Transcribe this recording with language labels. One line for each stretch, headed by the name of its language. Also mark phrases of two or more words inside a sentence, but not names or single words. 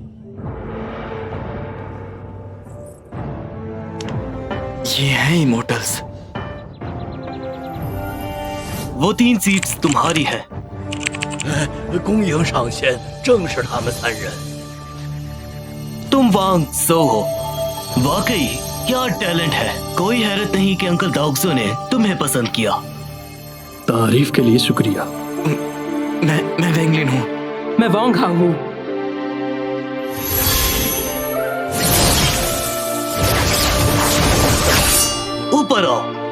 Hindi: ये हैं इमोर्टल्स। वो 3 सीट्स तुम्हारी है।
Chinese: 公营上仙正是他们3人。
Hindi: तुम वांग सो हो। वाकई क्या टैलेंट है। कोई हैरत नहीं कि अंकल दाउक्सो ने तुम्हें पसंद किया। तारीफ के लिए शुक्रिया। मैं वेंगलिन हूँ। मैं वांग हांग हूँ। ऊपर आओ।